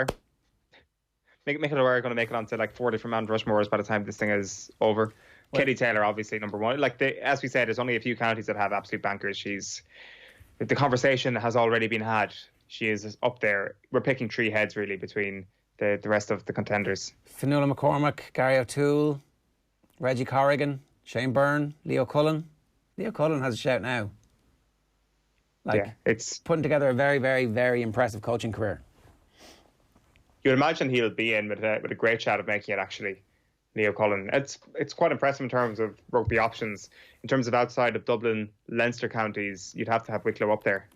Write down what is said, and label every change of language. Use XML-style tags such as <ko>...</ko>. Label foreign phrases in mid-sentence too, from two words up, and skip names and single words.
<en>Mick O'Dwyer are going to make it onto like 4 different Mount Rushmores by the time this thing is over. Katie Taylor, obviously, number one. Like, as we said, there's only a few counties that have absolute bankers. The conversation has already been had. She is up there. We're picking 3 heads, really, between the rest of the contenders. Fionnuala McCormack, Gary O'Toole, Reggie Corrigan, Shane Byrne, Leo Cullen. Leo Cullen has a shout now. It's putting together a very, very, very impressive coaching career. You would imagine he'll be in with a great shot of making it, actually, Leo Cullen. It's quite impressive in terms of rugby options. In terms of outside of Dublin, Leinster counties, you'd have to have Wicklow up there.</en>